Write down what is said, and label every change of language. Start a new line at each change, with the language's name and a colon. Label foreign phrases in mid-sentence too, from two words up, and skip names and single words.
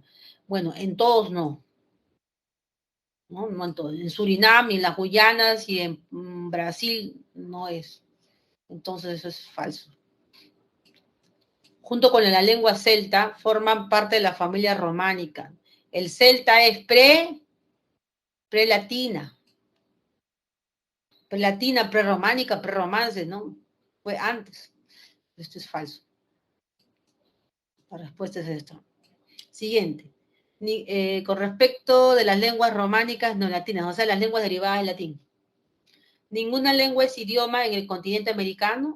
Spanish: Bueno, en todos no. No en todos. En Surinam, y en las Guyanas y en Brasil no es. Entonces eso es falso. Junto con la lengua celta, forman parte de la familia románica. El celta es prelatina, prerrománica, prerromance, ¿no? Fue antes. Esto es falso. La respuesta es esto. Siguiente. Con respecto de las lenguas románicas no latinas, o sea, las lenguas derivadas del latín. Ninguna lengua es idioma en el continente americano.